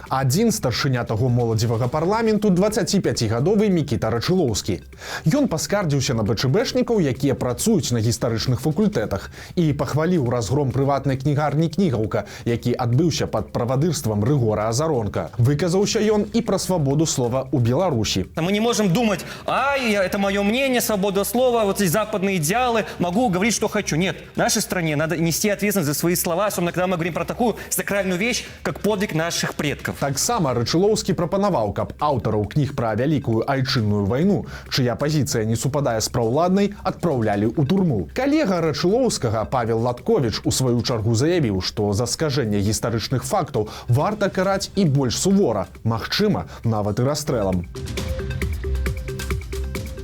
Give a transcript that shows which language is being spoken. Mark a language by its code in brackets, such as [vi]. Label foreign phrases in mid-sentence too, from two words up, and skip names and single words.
[be] Адзін старшыня таго моладзевага парламенту 25гадовы Мікіта Рачылоўскі. Ён паскардзіўся на БЧБшнікаў, якія працуюць на гістарычных факультэтах, і пахваліў разгром прыватнай кнігарні «Кнігаўка», які адбыўся пад правадырствам Рыгора Азаронка. Выказаўся ён і пра [ru] свободу слова [be] у Беларуси. [ru] Мы не можем думать, это мое мнение, свобода слова, вот эти западные идеалы, могу говорить, что хочу. Нет, в нашей стране надо нести ответственность за свои слова, особенно когда мы говорим про такую сакральную вещь, как подвиг наших предков. [be] Таксама Рачылоўскі прапанаваў, каб аўтараў кніг пра вялікую айчынную вайну, чыя пазіцыя не супадае з праўладнай, адпраўлялі ў турму. Калега Рачылоўскага Павел Латковіч у сваю чаргу заявіў, што за скажэнне гістарычных фактаў варта караць і больш сувора, магчыма, нават і расстрэлам.